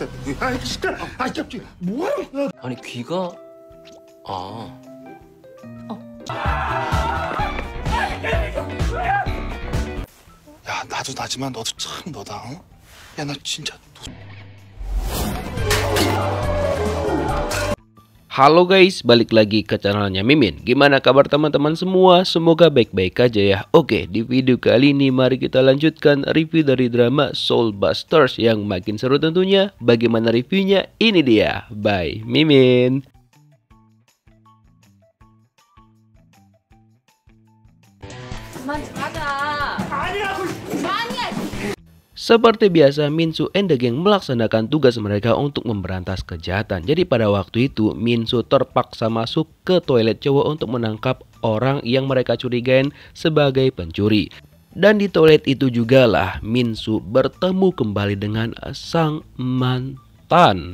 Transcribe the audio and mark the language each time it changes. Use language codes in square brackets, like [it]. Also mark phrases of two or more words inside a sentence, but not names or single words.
[ko] 아, 진짜. 아, 진짜. 뭐야? 아니 귀가 아 야, 나도 나지만 너도 참 너다. 어? 야, 나 진짜. [id] Halo guys, balik lagi ke channelnya Mimin. Gimana kabar teman-teman semua? Semoga baik-baik aja ya. Oke, di video kali ini mari kita lanjutkan review dari drama Soul Busters yang makin seru tentunya. Bagaimana reviewnya? Ini dia, by Mimin. [ko] 그만 좀 하자. 아니라고. 아니야. [id] Seperti biasa, Minsu [en] and the gang [id] melaksanakan tugas mereka untuk memberantas kejahatan. Jadi pada waktu itu, Minsu terpaksa masuk ke toilet cowok untuk menangkap orang yang mereka curigain sebagai pencuri. Dan di toilet itu jugalah Minsu bertemu kembali dengan sang mantan.